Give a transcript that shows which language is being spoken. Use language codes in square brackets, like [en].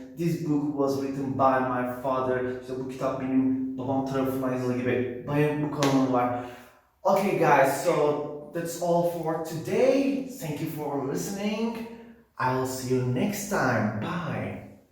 [en] This book was written by my father. [tr] İşte bu kitap benim babam tarafından yazılı gibi. By'ın bu kanunu var. [en] Okay guys, so that's all for today. Thank you for listening. I'll see you next time. Bye.